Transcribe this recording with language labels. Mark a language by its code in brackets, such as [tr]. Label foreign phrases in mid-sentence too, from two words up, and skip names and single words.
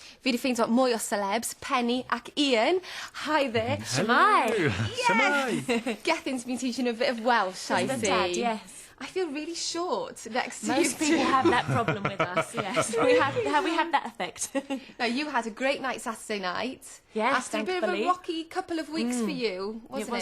[cy] fi 'di ffeindio mwy o celebs, Penny ac Ian. [en] Hi there. Shemai. Yes! Gethin's been teaching a bit of Welsh, I The see. dad, yes. I feel really short next to Most you people two. have that problem with us, yes. we have that effect. Now, you had a great night Saturday night. Yes, After a bit of a thankfully. rocky couple of weeks for you, wasn't it?